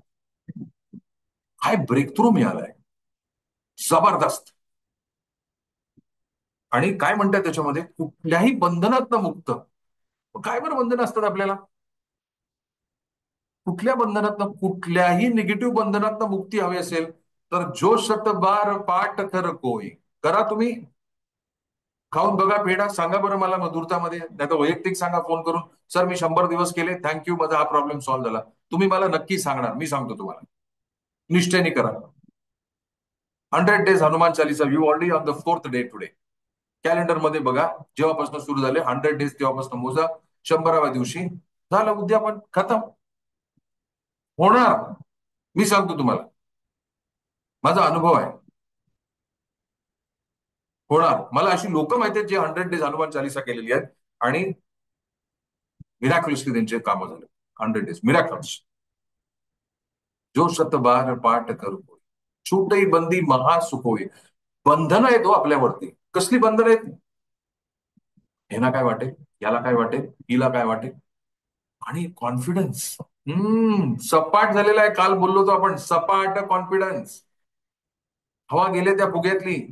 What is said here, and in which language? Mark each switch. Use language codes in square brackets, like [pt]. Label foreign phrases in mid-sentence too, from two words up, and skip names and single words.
[mr] काय ब्रेक थ्रू मिळालाय, जबरदस्त. आणि काय म्हणतात त्याच्यामध्ये, कुठल्याही बंधनात मुक्त. काय बरं बंधन असतात आपल्याला, कुठल्या बंधनात, कुठल्याही निगेटिव्ह बंधनात मुक्ती हवी असेल तर [hi] जो शतबार पाठ कर कोई, [mr] करा तुम्ही. खाऊन बघा पेढा, सांगा बरं मला मधुरतामध्ये, नाही तर वैयक्तिक सांगा फोन करून. सर मी 100 दिवस केले, थँक्यू, माझा हा [en] problem solve [mr] झाला. तुम्ही मला नक्की सांगणार, मी सांगतो तुम्हाला. निष्ठेने करा. 100 days हनुमान चालीसा, [en] you already on the 4th day today. [mr] कॅलेंडर मध्ये बघा, जेव्हापासून सुरू झाले 100 days तेव्हापासून मोजा. 100व्या दिवशी झालं, उद्यापन खतम. होणार. मी सांगतो तुम्हाला, माझा अनुभव आहे. होणार. मला अशी लोक माहिती आहेत जे 100 days हनुमान चालीसा केलेली आहेत आणि मिरॅक्युलसली त्यांचे कामं झाले. 100 [en] days miraculous. [hi] जो शतबार पाठ करू, छूटही बंदी महा सुख होई. [mr] बंधन आहेत हो आपल्यावरती. कसली बंधन आहेत? ह्याला काय वाटेल, याला काय वाटेल, हिला काय वाटेल, आणि कॉन्फिडन्स. सपाट झालेला आहे. काल बोललो होतो आपण, सपाट कॉन्फिडन्स. हवा गेले त्या फुग्यातली.